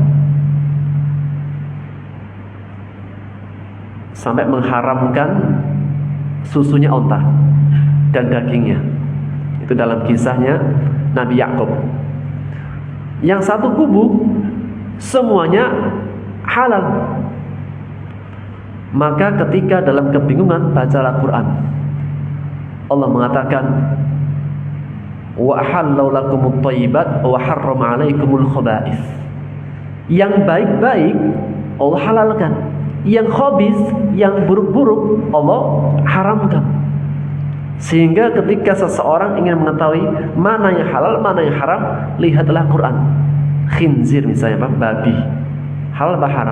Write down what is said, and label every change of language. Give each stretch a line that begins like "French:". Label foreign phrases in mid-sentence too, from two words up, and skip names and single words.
Indonesian: Sampai mengharamkan susunya onta dan dagingnya. Itu dalam kisahnya Nabi Yakub. Yang satu kubu semuanya halal. Maka ketika dalam kebingungan bacalah Quran. Allah mengatakan,
Arabic: وأحل لكم الطيبات وحرم عليكم الخبائث.
Indonesian: Yang baik-baik Allah halalkan, yang khabith, yang buruk-buruk Allah haramkan. Sehingga ketika seseorang ingin mengetahui mana yang halal, mana yang haram, lihatlah Quran. Khinzir misalnya, babi, halal apa haram?